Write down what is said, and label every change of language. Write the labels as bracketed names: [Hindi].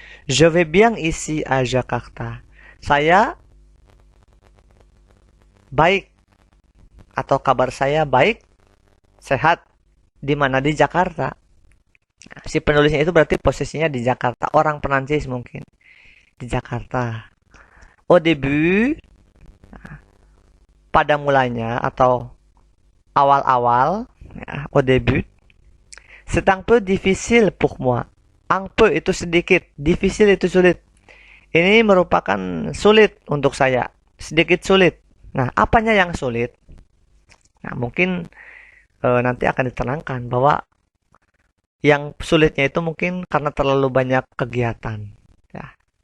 [French] Je vais bien ici à Jakarta. [Indonesian] Saya baik atau kabar saya baik, sehat. Di mana? Di Jakarta. Si penulisnya itu berarti posisinya di Jakarta. Orang Perancis mungkin. Di Jakarta. [French] Au début, [Indonesian] pada mulanya atau awal-awal, ya, [French] au début, c'est un peu difficile pour moi. [Indonesian] Un peu itu sedikit, difficile itu sulit. Ini merupakan sulit untuk saya, sedikit sulit. Nah, apanya yang sulit? Nah, mungkin nanti akan diterangkan bahwa yang sulitnya itu mungkin karena terlalu banyak kegiatan. Ya.